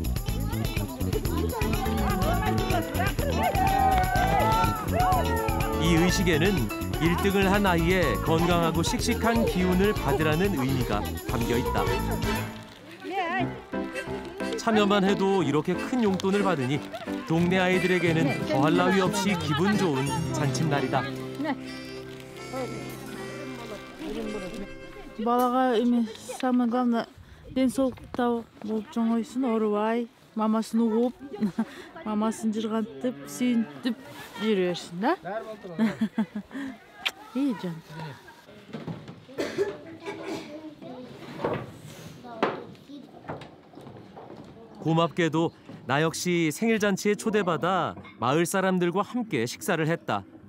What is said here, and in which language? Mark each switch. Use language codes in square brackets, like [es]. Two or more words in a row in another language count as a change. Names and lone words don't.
[ko] 이 의식에는 1등을 한 아이의 건강하고 씩씩한 기운을 받으라는 의미가 담겨 있다. 참여만 해도 이렇게 큰 용돈을 받으니 동네 아이들에게는 더할 나위 없이 기분 좋은 잔칫날이다. [ky] балага эми [ru] самое главное [ky] денсаулыкта болуп чоңойсун, оорубай, мамасын угуп, мамасын жыргантып, сүйүнтүп жүрө берсин да. [ko] 이 전. 고맙게도 나 역시 생일 잔치에 초대받아 마을 사람들과 함께 식사를 했다.